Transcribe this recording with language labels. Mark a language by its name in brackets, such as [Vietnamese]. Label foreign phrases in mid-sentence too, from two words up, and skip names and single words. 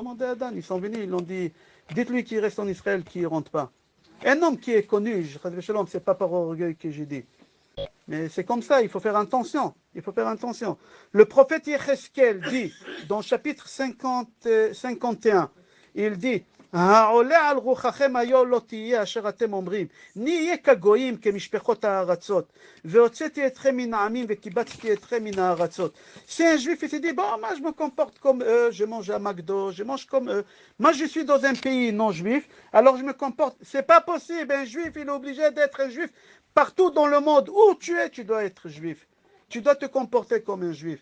[French] Demandez à Dan, ils sont venus, ils l'ont dit, dites-lui qu'il reste en Israël, qu'il ne rentre pas. Un homme qui est connu, c'est pas par orgueil que j'ai dit. Mais c'est comme ça, il faut faire attention. Il faut faire attention. Le prophète Yecheskel dit, dans chapitre 51, il dit, [Hebrew] העולה על רוחכם היו לא תהיה אשר אתם אומרים, נהיה כגויים כמשפחות הארצות, והוצאתי אתכם מן העמים וקיבצתי אתכם מן הארצות. [French] C'est un juif qui se dit, bon, moi je me comporte comme eux, je mange à McDo, je mange comme eux. Moi je suis dans un pays non juif, alors je me comporte. C'est pas possible, un juif il est obligé d'être un juif. Partout dans le monde où tu es, tu dois être juif. Tu dois te comporter comme un juif.